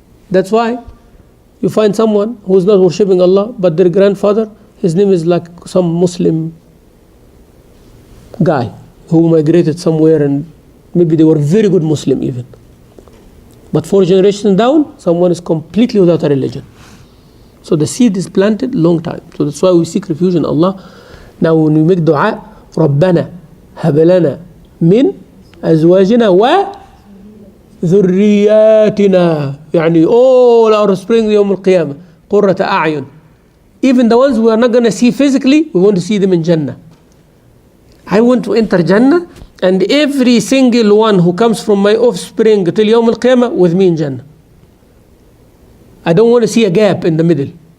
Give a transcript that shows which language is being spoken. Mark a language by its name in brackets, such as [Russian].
[English] That's why you find someone who's not worshipping Allah, but their grandfather, his name is like some Muslim guy who migrated somewhere, and maybe they were very good Muslim even. But 4 generations down, someone is completely without a religion. So the seed is planted long time. So that's why we seek refuge in Allah. [Arabic] Now when we make dua, رَبَّنَا هَبْ لَنَا مِنْ أَزْوَاجِنَا وَذُرِّيَّاتِنَا. يعني all our spring يوم القيامة قُرَّةَ أَعْيُن. [English] Even the ones we are not going to see physically, we want to see them in Jannah. I want to enter Jannah, and every single one who comes from my offspring till يوم القيامة with me in Jannah. I don't want to see a gap in the middle.